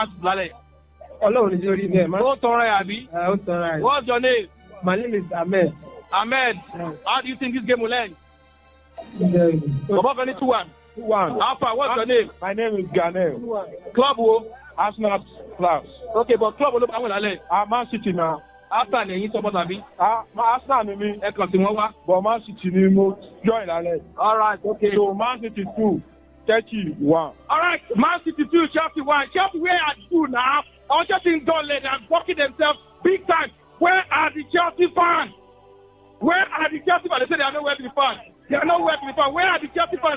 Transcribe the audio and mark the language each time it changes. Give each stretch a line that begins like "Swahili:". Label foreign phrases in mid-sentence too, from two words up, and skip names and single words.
English: Hello, Jody. What's your name? My name is Ahmed. Ahmed, how do you think this game will end? Above any 2-1. Alpha, what's your name? My name is Ganel.
Yoruba: Club wo?
English: Arsenal Plus.
Yoruba: Okay, but club wo ló bá wọn lálẹ́?
English: Man City now. After the yin support abi?
Yoruba: Arsenal ni mi. Ẹ kàn sí wọn wá. But Man City ni mo join lálẹ́.
English: All right, okay. So Man City 2, Chelsea 1. All right, Man City 2, Chelsea 1. Chelsea, where are you now? Our Chelsea in goal lane and blocking themselves big time. Where are the Chelsea fans? Where are the Chelsea fans? They say they are nowhere to be found. They are nowhere to be found. Where are the Chelsea fans?